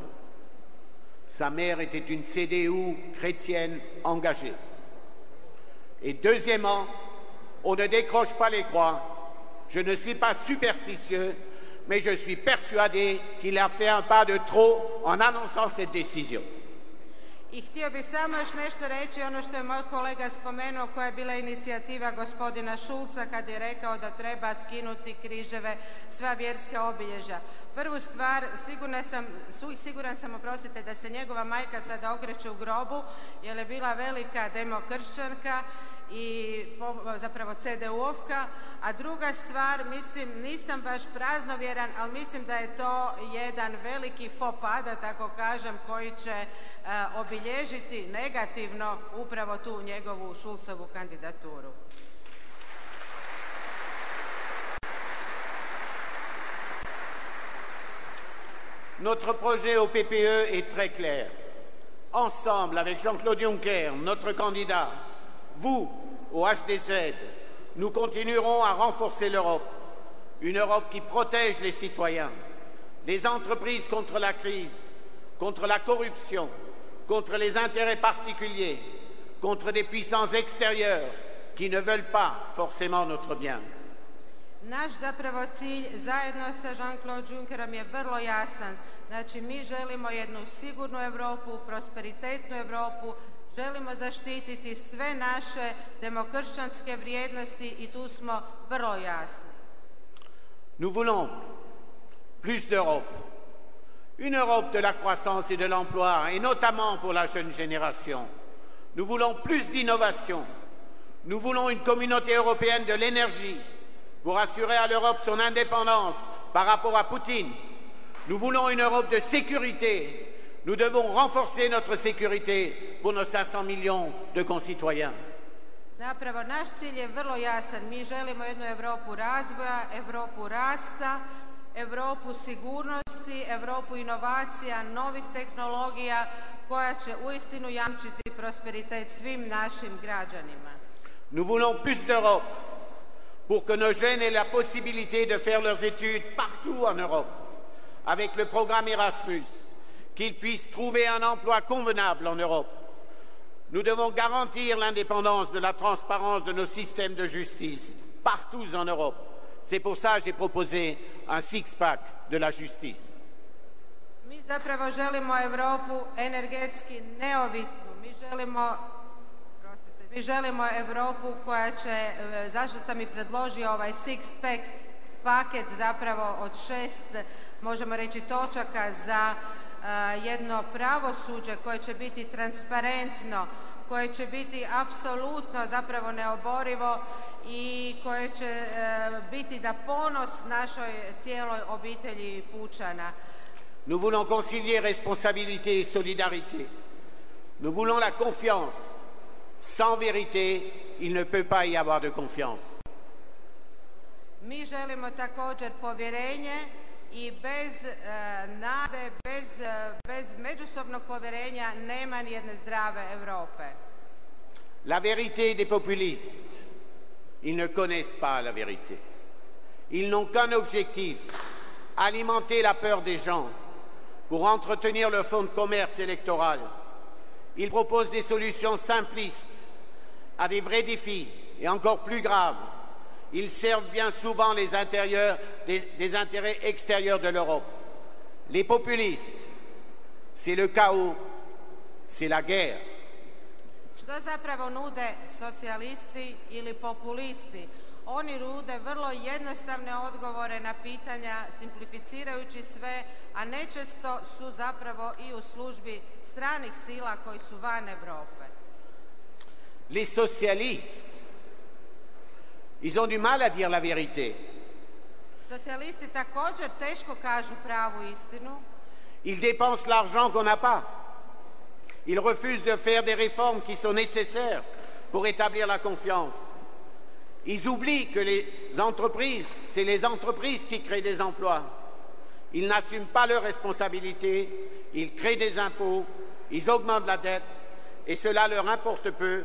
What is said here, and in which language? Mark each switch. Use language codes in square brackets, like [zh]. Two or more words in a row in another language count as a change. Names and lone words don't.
[fr] Sa mère était une CDU chrétienne engagée. Et deuxièmement, on ne décroche pas les croix. Je ne suis pas superstitieux, mais je suis persuadé qu'il a fait un pas de trop en annonçant cette décision. [hr] I htio bih samo još nešto reći, ono što je moj kolega spomenuo, koja je bila inicijativa gospodina Šulca kad je rekao da treba skinuti križeve, sva vjerska obilježja. Prvu stvar, siguran sam, oprostite, da se njegova majka sada okreće u grobu, jer je bila velika demokršćanka i zapravo CDU-ovka, a druga stvar, mislim, nisam baš praznovjeran, ali mislim da je to jedan veliki [fr] faux pas, [hr] da tako kažem, koji će obilježiti negativno upravo tu njegovu Šulcovu kandidaturu. [fr] Notre projet au PPE est très clair. Ensemble, avec Jean-Claude Juncker, notre candidat, vous, au HDZ, nous continuerons à renforcer l'Europe. Une Europe qui protège les citoyens, les entreprises contre la crise, contre la corruption, contre les intérêts particuliers, contre des puissances extérieures qui ne veulent pas forcément notre bien. [hr] Naš zapravo cilj zajedno sa Jean-Claude Junckerom je vrlo jasan. Znači, mi želimo jednu sigurnu Europu, prosperitetnu Europu, želimo zaštititi sve naše demokršćanske vrijednosti i tu smo vrlo jasni. [fr] Nous voulons plus d'Europe. Une Europe de la croissance et de l'emploi, et notamment pour la jeune génération. Nous voulons plus d'innovation. Nous voulons une communauté européenne de l'énergie pour assurer à l'Europe son indépendance par rapport à Poutine. Nous voulons une Europe de sécurité. Nous devons renforcer notre sécurité pour nos 500 millions de concitoyens. [hr] Zapravo, naš cilj je vrlo jasan. Mi želimo jednu Europu razvoja, Europu rasta, Europu sigurnosti, Europu inovacija, novih tehnologija koja će uistinu jamčiti prosperitet svim našim građanima. [fr] Nous voulons plus d'Europe pour que nos jeunes aient la possibilité de faire leurs études partout en Europe, avec le programme Erasmus, qu'ils puissent trouver un emploi convenable en Europe. Nous devons garantir l'indépendance de la transparence de nos systèmes de justice partout en Europe. C'est pour ça que j'ai proposé un six-pack de la justice. [hr] Mi zapravo želimo Europu energetski neovisnu. Mi želimo Europu koja će, zašto sam i predložio ovaj six-pack paket zapravo od 6, možemo reći, točaka za jedno pravosuđe koje će biti transparentno, koje će biti apsolutno zapravo neoborivo i koje će biti da ponos našoj cijeloj obitelji Pučana. [fr] Nous voulons concilier responsabilité et solidarité. Nous voulons la confiance. Sans vérité, il ne peut pas y avoir de confiance. [hr] Mi želimo također povjerenje i bez nade, bez međusobnog povjerenja nema ni jedne zdrave Europe. [fr] La vérité des populistes, ils ne connaissent pas la vérité. Ils n'ont qu'un objectif, alimenter la peur des gens pour entretenir le fonds de commerce électoral. Ils proposent des solutions simplistes à des vrais défis et encore plus graves. Ils servent bien souvent les des intérêts extérieurs de l'Europe. Les populistes, c'est le chaos, c'est la guerre. [hr] Što zapravo nude socijalisti ili populisti? Oni nude vrlo jednostavne odgovore na pitanja, simplificirajući sve, a nečesto su zapravo i u službi stranih sila koji su van Europe. [fr] Les socialistes, ils ont du mal à dire la vérité. [hr] Socijalisti također teško kažu pravu istinu. [fr] Ils dépensent l'argent qu'on n'a pas. Ils refusent de faire des réformes qui sont nécessaires pour établir la confiance. Ils oublient que les entreprises, c'est les entreprises qui créent des emplois. Ils n'assument pas leurs responsabilités, ils créent des impôts, ils augmentent la dette, et cela leur importe peu.